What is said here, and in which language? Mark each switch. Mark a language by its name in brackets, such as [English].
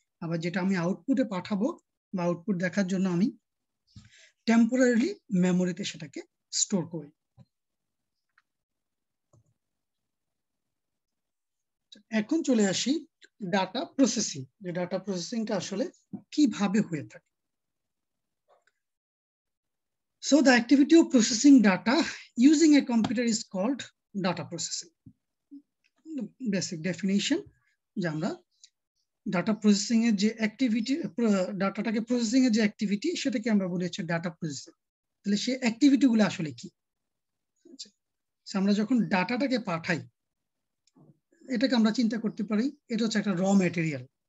[Bangla] আবার যেটা আমি আউটপুটে পাঠাবো বা আউটপুট দেখার জন্য আমি টেম্পোরারিলি মেমোরিতে সেটাকে স্টোর করি। এখন চলে আসি ডাটা প্রসেসিং, যে ডাটা প্রসেসিংটা আসলে কিভাবে হয়ে থাকে। [English] So the activity of processing data using a computer is called data processing. The basic definition, [Bangla] যে আমরা ডাটা প্রসেসিং এর যে অ্যাক্টিভিটি, ডাটাটাকে প্রসেসিং এর যে অ্যাক্টিভিটি সেটাকে আমরা বলি হচ্ছে ডাটা প্রসেসিং। তাহলে সেই অ্যাক্টিভিটি গুলো আসলে কি? আমরা যখন ডাটাটাকে পাঠাই এটাকে আমরা চিন্তা করতে পারি এটা হচ্ছে একটা র ম্যাটেরিয়াল।